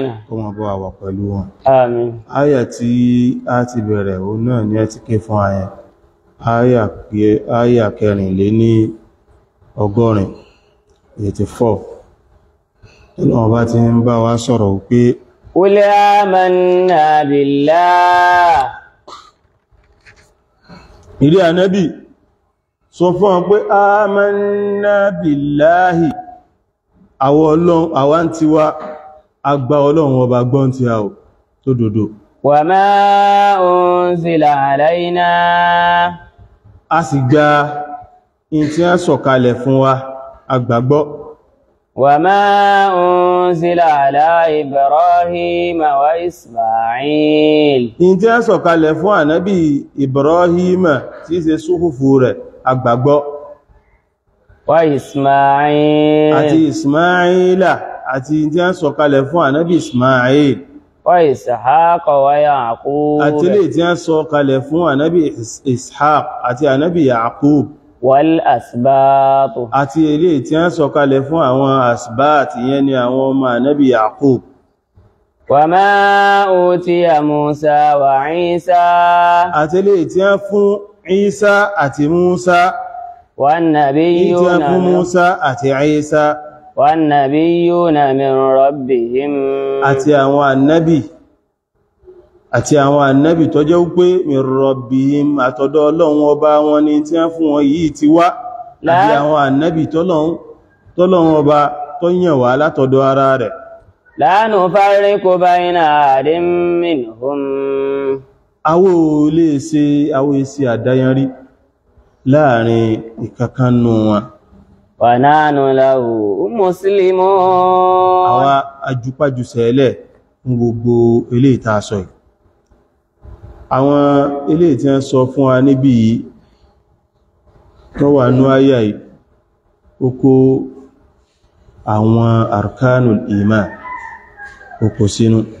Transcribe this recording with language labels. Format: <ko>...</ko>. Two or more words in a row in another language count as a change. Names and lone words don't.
<yo>Kó wọn bá wà pẹ̀lú wọn. Àmín. Áyà tí a ti bẹ̀rẹ̀ òun náà ni ẹ ti ké fún ayẹn. Áyà kẹrìnlé ní 84. Ọlọ́run bá ti ń bá wa sọ̀rọ̀ wípé</yo> <ar>قل آمنا بالله.</ar> <yo>Ìrí Ànábì sọ fún wọn pé</yo> <ar>آمنا بالله</ar> <yo>àwọn tí wá agbá Ọlọ́run ọba gbọ́n tí a ò tó dòdò.</yo> <ar>وما أنزل علينا.</ar> <yo>A sì gba in tí a sọ̀kalẹ̀ fún wa agbàgbọ́.</yo> <ar>وما أنزل على إبراهيم وإسماعيل.</ar> <yo>In tí a sọ̀kalẹ̀ fún Ànábì Ibrahim tí í ṣe súhùfù rẹ̀ agbàgbọ́.</yo> <ar>وإسماعيل.</ar> <yo>Àti Ismaila àti in tí a sọ̀kalẹ̀ fún Ànábì Ismail.</yo> <ar>وإسحاق ويعقوب.</ar> <yo>Àti ilé tí a sọ̀kalẹ̀ fún Ànábì Ishaq àti Ànábì Yaqub.</yo> <ar>والأسباط.</ar> <yo>Àti ilé tí a sọ̀kalẹ̀ fún àwọn asbat yẹn ni àwọn ọmọ Ànábì Yaqub.</yo> <ar>وما أوتي موسى وعيسى.</ar> <yo>Àti ilé tí a fún Isa àti Musa.</yo> <ar>والنبيون.</ar> <yo>Tí a fún Musa àti Isa.</yo> <ar>والنبيون من ربهم.</ar> <yo>Àti àwọn ànábì tó jẹ́ wípé</yo> <ar>من ربهم</ar> <yo>àtọ̀dọ̀ Ọlọ́run ọba wọn ni tí a fún wọn yìí ti wá. Àti àwọn ànábì tọ́lọ́run ọba tó yàn wá látọ̀dọ̀ ara rẹ̀.</yo> <ar>لا نفرق بين أحد منهم.</ar> <yo>Àwa ò lè ṣe àdáyanrí láàrin ìkankanú wọn.</yo> <ar>ونحن له مسلمون.</ar> <yo>Àwa ajúpájúsẹ̀ẹ́lẹ̀ fún gbogbo eléyìí tá a sọ yìí. Àwọn eléyìí tí wọ́n sọ fún wa níbí tó wà ní àyà yìí, ó kó àwọn</yo> <ar>أركان الإيمان</ar> <yo>ó kó sínú.</yo>